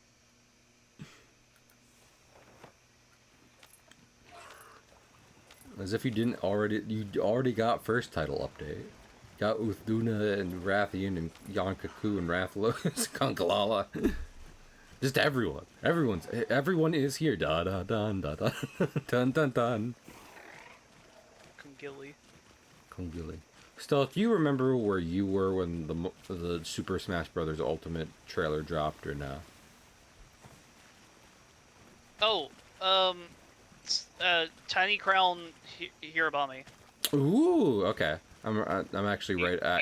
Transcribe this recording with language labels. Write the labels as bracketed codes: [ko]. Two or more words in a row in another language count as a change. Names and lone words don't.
[en] As if you already got first title update. Got Uthduna and Rathian and Yonkaku and Rathlos, Konkalala. Just everyone. Everyone is here. Da da dun da da dun dun dun. Kongili. Still, if you remember where you were when the Super Smash Bros. Ultimate trailer dropped or not? Oh, Tiny Crown Hirabami. Ooh, okay. I'm actually right at